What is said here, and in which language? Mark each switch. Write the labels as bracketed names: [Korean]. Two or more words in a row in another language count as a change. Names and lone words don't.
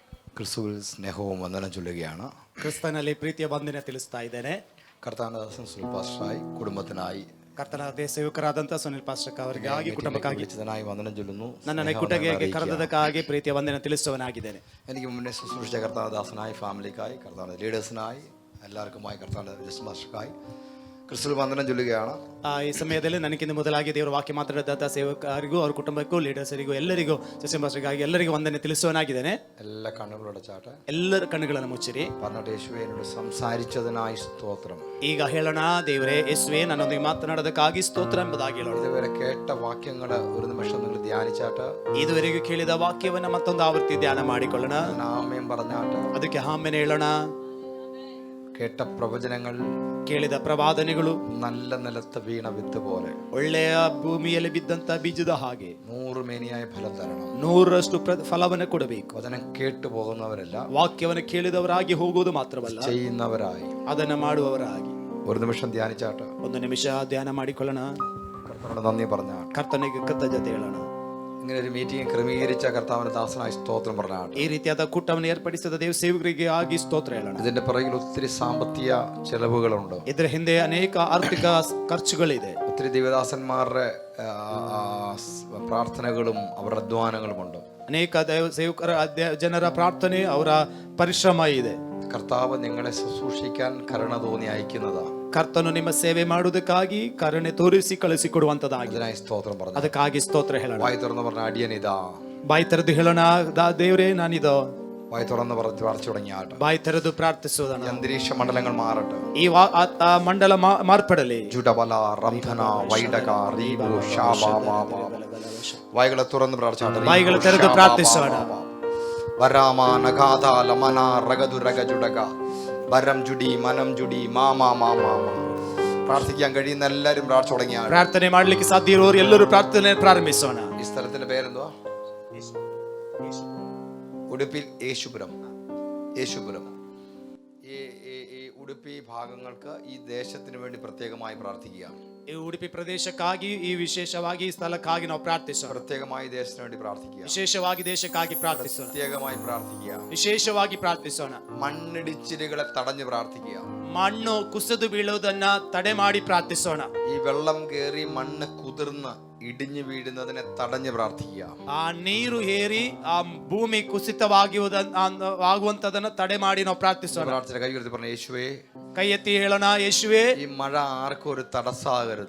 [Malayalam] ക്രിസ്തുവിൽ സ്നേഹവും വന്ദനം ചൊല്ലുകയാണ്. [Kannada] ಕ್ರಿಸ್ತನಲ್ಲಿ ಪ್ರೀತಿಯ ವಂದನೆ ತಿಳಿಸ್ತಾ ಇದ್ದೇನೆ. [Malayalam] കർത്താവിന്റെ സുനിൽ പാസ്റ്ററായി കുടുംബത്തിനായി [Kannada] ಕರ್ತನ ಸೇವಕರಾದಂತಹ ಸುನಿಲ್ ಪಾಸ್ಟರ್ ಅವರಿಗಾಗಿ ಕುಟುಂಬಕ್ಕಾಗಿ [Malayalam] വിളിച്ചതിനായി വന്ദനം ചൊല്ലുന്നു. [Kannada] ನನ್ನನ್ನು ಕುಟುಂಬಕ್ಕೆ ಕರೆದದಕ್ಕಾಗಿ ಪ್ರೀತಿಯ ವಂದನೆ ತಿಳಿಸುವನಾಗಿದ್ದೇನೆ. [Malayalam] എനിക്ക് മുന്നേ ശുശ്രൂഷിച്ച കർത്താവദാസനായി, ഫാമിലിക്കായി, കർത്താവിന്റെ ലീഡേഴ്സിനായി, എല്ലാവർക്കുമായി കർത്താവിന്റെ ജസ്റ്റ് മാസ്റ്റർക്കായി ക്രിസ്തുവിൽ വന്ദനം ചൊല്ലുകയാണ്. [Kannada] ಈ ಸಮಯದಲ್ಲಿ ನನಗಿಂತ ಮೊದಲಾಗಿ ದೇವರ ವಾಕ್ಯ ಮಾತಾಡಿದಂತಹ ಸೇವಕರಿಗೂ ಅವ್ರ ಕುಟುಂಬಕ್ಕೂ ಲೀಡರ್ಸರಿಗೂ ಎಲ್ಲರಿಗೂ ಜಸ್ಟಿನ್ ಪಾಸ್ಟರ್ಗಾಗಿ ಎಲ್ಲರಿಗೂ ವಂದನೆ ತಿಳಿಸುವನಾಗಿದ್ದೇನೆ. [Malayalam] എല്ലാ കണ്ണുകളടച്ചാട്ടെ, [Kannada] ಎಲ್ಲರ ಕಣ್ಣುಗಳನ್ನು ಮುಚ್ಚಿರಿ. [Malayalam] പറഞ്ഞിട്ട് യേശുവേ എന്നോട് സംസാരിച്ചതിനായി സ്തോത്രം. [Kannada] ಈಗ ಹೇಳೋಣ, ದೇವರೇ ಯೇಸುವೇ ನನ್ನೊಂದಿಗೆ ಮಾತನಾಡೋದಕ್ಕಾಗಿ ಸ್ತೋತ್ರ ಎಂಬುದಾಗಿ ಹೇಳೋಣ. [Malayalam] ഇതുവരെ കേട്ട വാക്യങ്ങൾ ഒരു നിമിഷം നിങ്ങൾ ധ്യാനിച്ചാട്ട്, [Kannada] ಇದುವರೆಗೂ ಕೇಳಿದ ವಾಕ್ಯವನ್ನ ಮತ್ತೊಂದು ಆವೃತ್ತಿ ಧ್ಯಾನ ಮಾಡಿಕೊಳ್ಳೋಣ. [Malayalam] ആമേൻ പറഞ്ഞാട്ട്, [Kannada] ಅದಕ್ಕೆ ಆಮೇಲೆ ಹೇಳೋಣ. [Malayalam] കേട്ട പ്രവചനങ്ങൾ, [Kannada] ಕೇಳಿದ ಪ್ರವಾದನೆಗಳು [Malayalam] നല്ല നിലത്ത് വീണ വിത്ത് പോലെ [Kannada] ಒಳ್ಳೆಯ ಭೂಮಿಯಲ್ಲಿ ಬಿದ್ದಂತ ಬೀಜದ ಹಾಗೆ [Malayalam] 100 മേനിയായ ഫലം തരണം. [Kannada] 100ರಷ್ಟು ಫಲವನ್ನು ಕೊಡಬೇಕು. [Malayalam] വചനം കേട്ടു പോകുന്നവരല്ല, [Kannada] ವಾಕ್ಯವನ್ನು ಕೇಳಿದವರಾಗಿ ಹೋಗುವುದು ಮಾತ್ರವಲ್ಲ, [Malayalam] ചെയ്യുന്നവരായി [Kannada] ಅದನ್ನು ಮಾಡುವವರಾಗಿ. [Malayalam] ഒരു നിമിഷം ധ്യാനിച്ചാട്ട് [Kannada] ಒಂದು ನಿಮಿಷ ಧ್ಯಾನ ಮಾಡಿಕೊಳ್ಳೋಣ. [Malayalam] കർത്താവിനോട് നന്ദി പറഞ്ഞാട്ട്, [Kannada] ಕರ್ತನಿಗೆ ಕೃತಜ್ಞತೆ ಹೇಳೋಣ. [Malayalam] ഇങ്ങനെ ഒരു മീറ്റിംഗ് ക്രമീകരിച്ച കർത്താവിന്റെ ദാസനായി സ്തോത്രം പറഞ്ഞാട്ട്, [Kannada] ಈ ರೀತಿಯಾದ ಕೂಟವನ್ನು ಏರ್ಪಡಿಸಿದ ದೇವ ಸೇವಕರಿಗೆ ಆಗಿ ಸ್ತೋತ್ರ ಹೇಳೋಣ. [Malayalam] ഇതിന്റെ പിറകിൽ ഒത്തിരി സാമ്പത്തിക ചെലവുകളുണ്ട്. [Kannada] ಇದರ ಹಿಂದೆ ಅನೇಕ ಆರ್ಥಿಕ ಖರ್ಚುಗಳಿದೆ. [Malayalam] ഒത്തിരി ദിവദാസന്മാരുടെ പ്രാർത്ഥനകളും അവരുടെ അധ്വാനങ്ങളുമുണ്ട്. [Kannada] ಅನೇಕ ಸೇವಕರ ಜನರ ಪ್ರಾರ್ಥನೆ, ಅವರ ಪರಿಶ್ರಮ ಇದೆ. [Malayalam] കർത്താവ് നിങ്ങളെ ശുശ്രൂഷിക്കാൻ കരുണ തോന്നി അയക്കുന്നതാ. [Kannada] ಕರ್ತನು ನಿಮ್ಮ ಸೇವೆ ಮಾಡುವುದಕ್ಕಾಗಿ ಕರುಣೆ ತೋರಿಸಿ ಕಳಿಸಿಕೊಡುವಂತದಾಗಿದೆ. [Malayalam] ഇതിനായി സ്തോത്രം പറഞ്ഞു. [Kannada] ಅದಕ್ಕಾಗಿ ಸ್ತೋತ್ರ ಹೇಳೋಣ. [Malayalam] വായി തുറന്ന് പറഞ്ഞ അടിയനിതാ. [Kannada] ಬಾಯಿ ತೆರೆದು ಹೇಳೋಣ, ದೇವರೇ ನಾನಿದೋ. [Malayalam] വായി തുറന്ന് പറഞ്ഞു പ്രാർത്ഥിച്ചു തുടങ്ങിയാട്ട് [Kannada] ಬಾಯಿ ತೆರೆದು ಪ್ರಾರ್ಥಿಸೋಣ. [Malayalam] അന്തരീക്ഷ മണ്ഡലങ്ങൾ മാറട്ടെ. [Kannada] ಈ ಮಂಡಲ ಮಾರ್ಪಡಲಿ. ജുഡബല റംധന വൈഡക റീബു ഷാബാബാബ. [Malayalam] വായികളെ തുറന്ന് പ്രാർത്ഥിച്ചാട്ട്. [Kannada] ಬಾಯಿಗಳು ತೆರೆದು ಪ್ರಾರ್ಥಿಸೋಣ. വരാമ നഗാദ ലമന റഗദു റഗജുഡക വരം ജുഡി മനം ജുഡി മാമാ മാമാ. [Malayalam] പ്രാർത്ഥിക്കാൻ കഴിയുന്ന എല്ലാവരും പ്രാർത്ഥിച്ചു തുടങ്ങിയാൽ [Kannada] ಪ್ರಾರ್ಥನೆ ಮಾಡ್ಲಿಕ್ಕೆ ಸಾಧ್ಯ ಇರುವವರು ಎಲ್ಲರೂ ಪ್ರಾರ್ಥನೆ ಪ್ರಾರಂಭಿಸೋಣ. [Malayalam] ഈ സ്ഥലത്തിന്റെ പേരെന്തുവാ? ഉടുപ്പിൽ യേശുപുരം. യേശുപുരം. ഈ ഉടുപ്പി ഭാഗങ്ങൾക്ക് ഈ ദേശത്തിന് വേണ്ടി പ്രത്യേകമായി പ്രാർത്ഥിക്കുക. [Kannada] ಈ ಉಡುಪಿ ಪ್ರದೇಶಕ್ಕಾಗಿ, ಈ ವಿಶೇಷವಾಗಿ ಈ ಸ್ಥಳಕ್ಕಾಗಿ ನಾವು ಪ್ರಾರ್ಥಿಸೋಣ. [Malayalam] പ്രത്യേകമായി ദേശത്തിന് വേണ്ടി പ്രാർത്ഥിക്കുക. [Kannada] ವಿಶೇಷವಾಗಿ ದೇಶಕ್ಕಾಗಿ ಪ್ರಾರ್ಥಿಸೋಣ. [Malayalam] പ്രത്യേകമായി പ്രാർത്ഥിക്കുക. [Kannada] ವಿಶೇಷವಾಗಿ ಪ್ರಾರ್ಥಿಸೋಣ. [Malayalam] മണ്ണിടിച്ചിലുകളെ തടഞ്ഞു പ്രാർത്ഥിക്കുക. [Kannada] ಮಣ್ಣು ಕುಸಿದು ಬೀಳುವುದನ್ನ ತಡೆ ಮಾಡಿ ಪ್ರಾರ್ಥಿಸೋಣ. [Malayalam] ഈ വെള്ളം കയറി മണ്ണ് കുതിർന്ന് ഇടിഞ്ഞു വീഴുന്നതിനെ തടഞ്ഞു പ്രാർത്ഥിക്കുക. [Kannada] ಆ ನೀರು ಏರಿ ಆ ಭೂಮಿ ಕುಸಿತವಾಗುವಂತದನ್ನ ತಡೆ ಮಾಡಿ ನಾವು ಪ್ರಾರ್ಥಿಸೋಣ. [Malayalam] പ്രാർത്ഥന കൈ ഉയർത്തി പറഞ്ഞു, യേശുവേ, [Kannada] ಕೈ ಎತ್ತಿ ಹೇಳೋಣ, ಯೇಸುವೇ, [Malayalam] ഈ മഴ ആർക്കും ഒരു തടസ്സമാകരുത്.